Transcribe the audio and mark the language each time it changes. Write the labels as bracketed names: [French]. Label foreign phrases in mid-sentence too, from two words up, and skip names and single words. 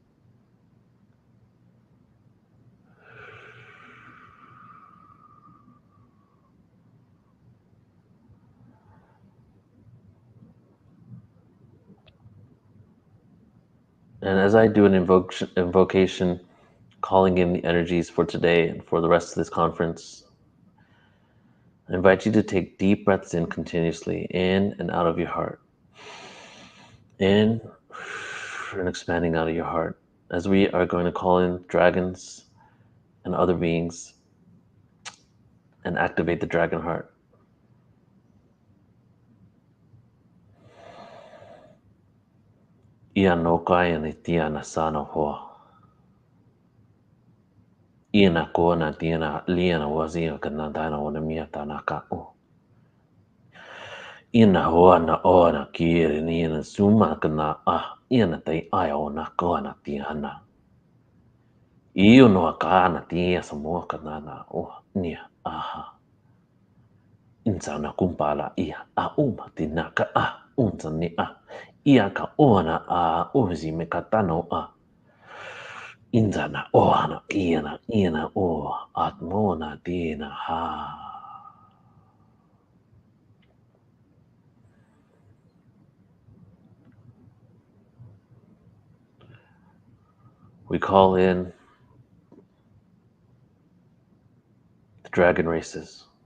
[English] And as I do an invocation, calling in the energies for today and for the rest of this conference, I invite you to take deep breaths in continuously, in and out of your heart. In and expanding out of your heart. As we are going to call in dragons and other beings and activate the dragon heart. Ia no kaya ni tia na sana hoa. Ia na ko na tia na lia na wazia ka na dana wana mia ta na ka o. Ia na hoa na o na kiri ni na suma ka na a. Ia na tai aya o na ko na tia hana. Iyo no ka na tia sa mua ka na o nia aha. Insa na kumpala ia a tina ka a unsa ni a. Ia ka ona a uzi me katano a. Insa na ohana ina o atmona dina ha. We call in the dragon races.